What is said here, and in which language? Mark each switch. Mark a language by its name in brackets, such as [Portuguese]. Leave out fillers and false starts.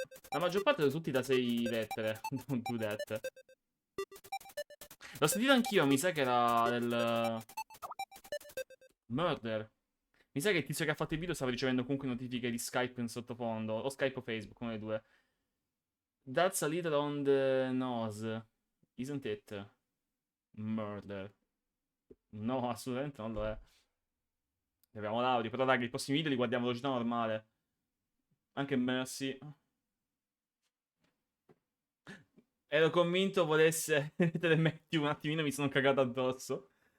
[Italian] La maggior parte sono tutti da 6 lettere. [English] Don't do that. [Italian] L'ho sentito anch'io, mi sa che era del... Murder. Mi sa che il tizio che ha fatto il video stava ricevendo comunque notifiche di Skype in sottofondo. O Skype o Facebook, uno dei due. [English] That's a little on the nose. Isn't it? Murder. [Italian] No, assolutamente non lo è. Abbiamo l'audio, però raga, i prossimi video li guardiamo a velocità normale. Anche Mercy. Ero convinto volesse mettere Matthew un attimino, mi sono cagato addosso.